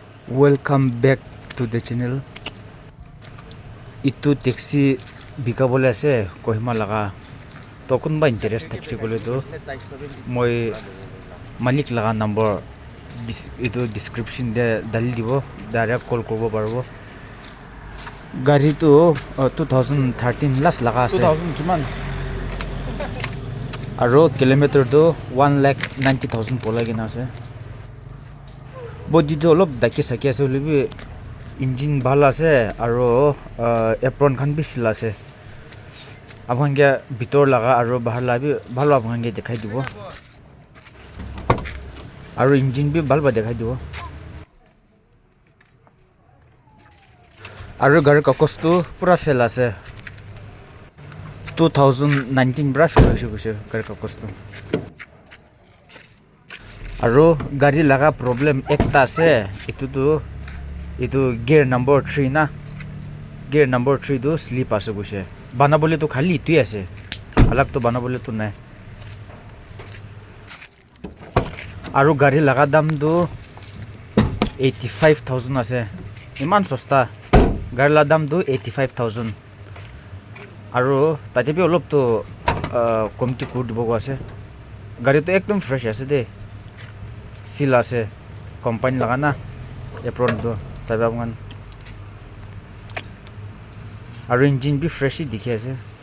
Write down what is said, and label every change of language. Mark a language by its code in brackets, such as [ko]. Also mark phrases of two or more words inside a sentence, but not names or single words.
[en] Welcome back to the channel. [nag] Itu taxi bikabole ase Kohima laga. Tokun ba interest thakse kole to moi malik laga number itu description de dali dibo direct call korbo parbo. Gari to 2013 last laga ase. 2000 kiman Aro kilometer to 1,90,000 pola gina ase. Body to olop daki saki ase holebi engine bhal ase aro apron khan bi sila ase. Abhange bitor laga aro bahar la bi bhalo abhange dekhai dibo. Aro engine bi bhal ba dekhai dibo. Aro gari kakos tu pura fail ase. 2019 bra fail hoise gose gari kakos tu. Aro gari laga problem ekta ase itu [en] gear number 3 [nag] na [en] gear number 3 [nag] do slip ase gose banabole to khali itui ase alag to banabole to nai aro gari laga dam do 85,000 ase iman sosta gari la dam do 85,000 aro tate bi olop to komti kur dibo ase gari to ekdom fresh ase de sila ase company laga na apron do sabi apngan aro engine bi fresh hi dikhi ase